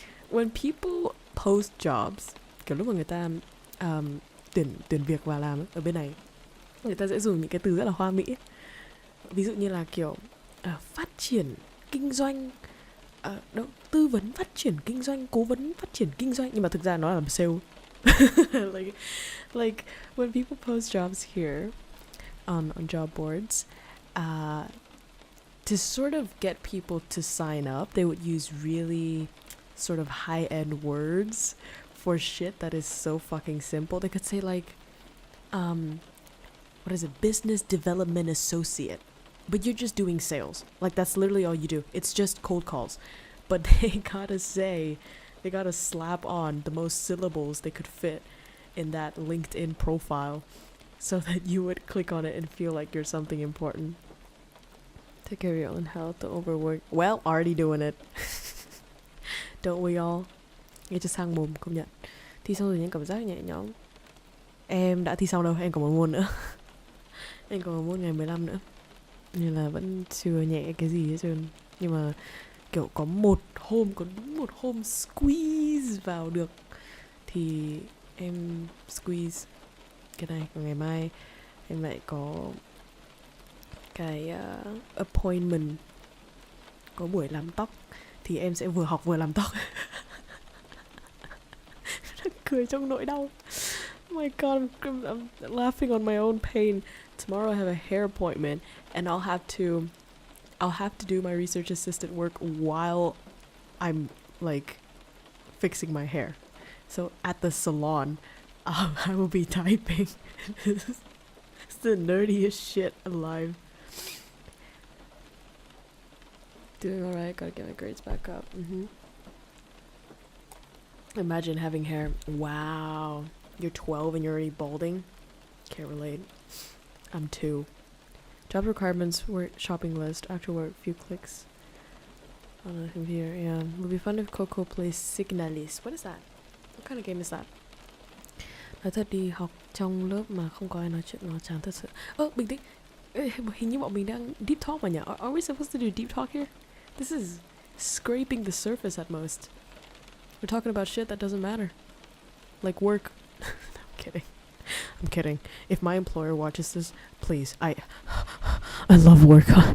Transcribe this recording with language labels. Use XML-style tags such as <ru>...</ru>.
<en>When people post jobs,</en> <vi>kiểu lúc mà người ta tuyển việc vào làm ở bên này, người ta sẽ dùng những cái từ rất là hoa mỹ. Ví dụ như là kiểu phát triển kinh doanh, tư vấn phát triển kinh doanh, cố vấn phát triển kinh doanh, nhưng mà thực ra nó là làm sale.</vi> <en>like when people post jobs here on job boards, to sort of get people to sign up, they would use really sort of high-end words for shit that is so fucking simple. They could say like, what is it, business development associate, but you're just doing sales. Like that's literally all you do. It's just cold calls, but they gotta slap on the most syllables they could fit in that LinkedIn profile so that you would click on it and feel like you're something important. Take care of your own health, don't overwork. Well, already doing it. Don't we all?</en> <vi>Nghe cho sang mồm, công nhận. Thi xong rồi những cảm giác nhẹ nhõm. Em đã thi xong đâu, em còn một môn nữa. Em còn một môn ngày 15 nữa. Nên là vẫn chưa nhẹ cái gì hết trơn. Nhưng mà kiểu có đúng một hôm squeeze vào được thì em squeeze cái này. Còn ngày mai em lại có cái appointment, có buổi làm tóc thì em sẽ vừa học vừa làm tóc. Cười trong nỗi đau.</vi> <en>Oh my god, I'm laughing on my own pain. Tomorrow I have a hair appointment and I'll have to do my research assistant work while I'm like fixing my hair. So at the salon, I will be typing. It's the nerdiest shit alive. Doing alright, gotta get my grades back up. Imagine having hair. Wow. You're 12 and you're already balding? Can't relate. I'm 2. Job requirements, work, shopping list, actual work, few clicks on a computer. Yeah. It would be fun if KROWKO plays Signalis. What is that? What kind of game is that?</en> <vi>Nói thật đi, học trong lớp mà không có ai nói chuyện nó chán thật sự. Bình tĩnh. Ê, hình như bọn mình đang</vi> <en>deep talk</en> <vi>mà nhỉ?</vi> <en>Are we supposed to do deep talk here? This is scraping the surface at most. We're talking about shit that doesn't matter. Like work. I'm kidding. I'm kidding. If my employer watches this, please. I love work.</en>